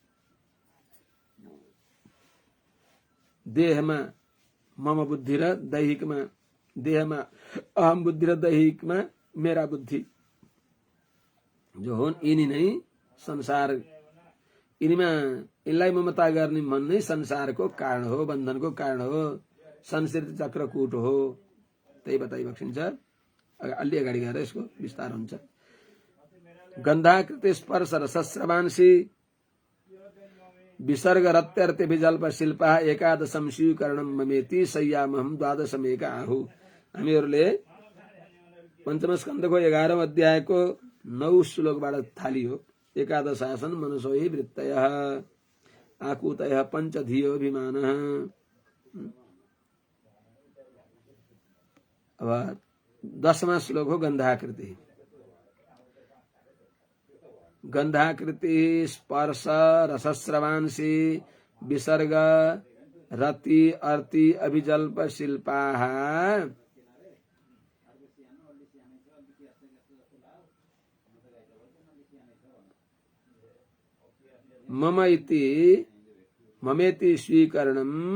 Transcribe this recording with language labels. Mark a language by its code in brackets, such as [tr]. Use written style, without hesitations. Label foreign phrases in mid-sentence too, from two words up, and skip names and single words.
[ne] देहमा मम बुद्धि र दैहिकमा देहमा अहम बुद्धि र दैहिकमा मेरा बुद्धि जो हुन् यिनी नै संसार यिनीमा यिनलाई ममता गर्ने मन नै संसारको कारण हो बन्धनको कारण हो संसृत चक्रकूट हो त्यही बताइबक्सिन्छ। अलि अगाडि गएर यसको विस्तार हुन्छ। [sa] गन्धाकृति स्पर्श रसस्रवांसी विसर्ग रत्यर्थे विजल्प शिल्पा एकादशम स्वीकरणम ममेति सय्यामहम द्वादशमेक आहु। [ne] हामीहरूले पञ्चम स्कन्धको 11औं अध्यायको 9 श्लोकबाट थालियो। [sa] एकादश आसन मनसो हि वृत्तयः आकुतयः पञ्चधियो विमानः। [ne] अब 10वां श्लोक हो गन्धाकृति। [sa] गन्धाकृति स्पर्श रसस्रवांसी विसर्ग रति अर्ति अभिजल्प शिल्पाः मम इति ममेति स्वीकरणम्